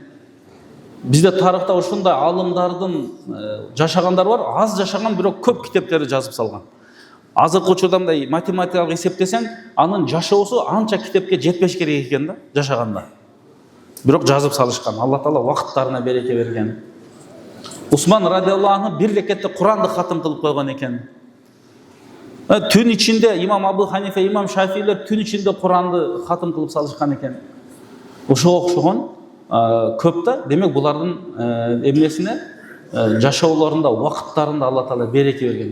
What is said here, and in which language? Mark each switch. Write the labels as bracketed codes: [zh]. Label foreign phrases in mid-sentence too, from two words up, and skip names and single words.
[ky] Бизде тарыхта ушундай алымдардын жашагандар бар, аз жашаган бирок көп китептерди жазып салган. Азыркы учурда мындай математикалык эсептесең, анын жашоосу анча китепке жетпеш керек экен да, жашаганда. Бирок жазып салышкан. Алла Таала убакыттарына береке берген. Усман [ar] رضي الله عنه [ky] бир рекетте Куранды хатым кылып койгон экен. Түн ичинде имам Абу Ханифа, имам Шафиилер түн ичинде Куранды хатым кылып салышкан экен. Ошого окшогон көп да, демек булардын эмнесине жашоолорунда, убакыттарында Алла Таала береке берген.